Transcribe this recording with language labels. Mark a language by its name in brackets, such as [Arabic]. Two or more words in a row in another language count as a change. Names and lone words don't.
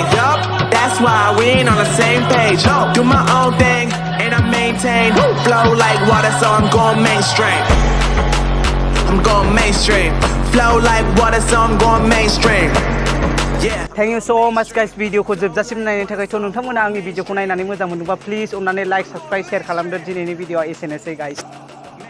[English] That's why we ain't on the same page. Do my own thing, and I maintain. Flow like water, so I'm going mainstream. I'm going mainstream. Flow like water, so I'm going mainstream. Yeah. Thank you so much guys. [Bodo] Video ko जोबजासिम नायनायनि थाखाय थ' नोंथांमोना आंनि भिडिअखौ नायनानै मोजां मोनदोंबा प्लिज अननानै [English] like subscribe share [Bodo] खालामदो दिनैनि भिडिअआ एसेनोसै गाइस